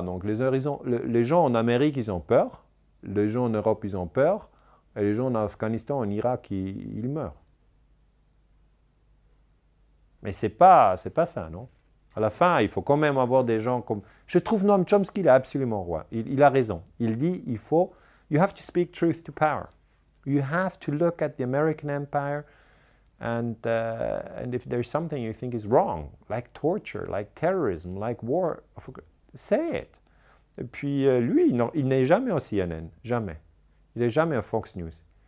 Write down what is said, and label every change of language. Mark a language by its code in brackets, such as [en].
[fr] Donc les gens en Amérique, ils ont peur, les gens en Europe, ils ont peur, et les gens en Afghanistan, en Irak, ils meurent. Mais ce n'est pas ça, non? À la fin, il faut quand même avoir des gens comme... Je trouve Noam Chomsky, il est absolument roi. Il a raison. Il dit, [en] you have to speak truth to power. You have to look at the American empire and if there's something you think is wrong, like torture, like terrorism, like war, say it. [fr] Et puis lui, il n'est jamais au CNN, jamais. Il n'est jamais à Fox News.